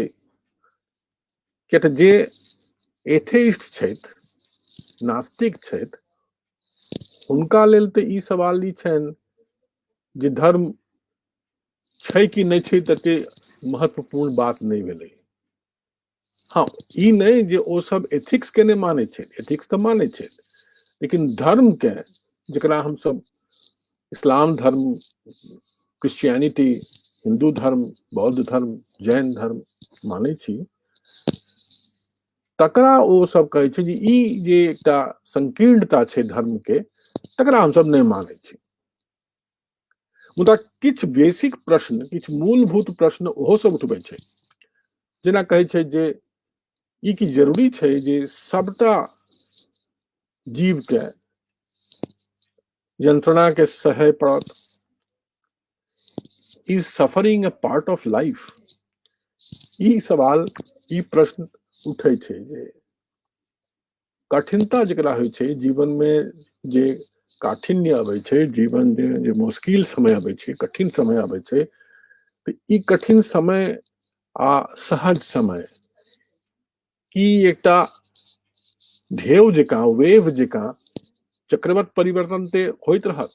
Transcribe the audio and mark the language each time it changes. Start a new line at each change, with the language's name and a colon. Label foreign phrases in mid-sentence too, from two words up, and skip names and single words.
Maithili: किया तऽ जे एथेइस्ट छथि, नास्तिक छथि, हुनका लेल तऽ ई सवाल ई छनि जे धर्म छै कि नहि छै तते महत्वपूर्ण बात नहि भेलै। हाँ, ई नहीं जे ओ सब एथिक्स के नहीं मानै छै, एथिक्स तऽ मानै छै, लेकिन धर्म के जकरा हम सब इस्लाम धर्म, क्रिश्चियनिटी, हिंदू धर्म, बौद्ध धर्म, जैन धर्म मानै छी, तकरा ओ सब कहै छै जे ई जे एकटा संकीर्णता छै धर्म के, तकरा हम सब नहीं मानै छी। मुदा किछु बेसिक प्रश्न, किछु मूलभूत प्रश्न ओहो सब उठबै छै, जेना कहै छै जे ई की जरूरी छै जे सबटा जीव के यंत्रणा के सहे पड़त।
English: Is suffering a part of life?
Maithili: ई सवाल, ई प्रश्न उठै छै जे कठिनता जकरा होइ छै जीवन में, जे काठिन्य अबै छै जीवन में, जे मुश्किल समय अबै छै, कठिन समय अबै छै, तऽ ई कठिन समय आ सहज समय की एकटा ढेउ जकाँ, वेव जकाँ चक्रवत परिवर्तन ते होइत रहत।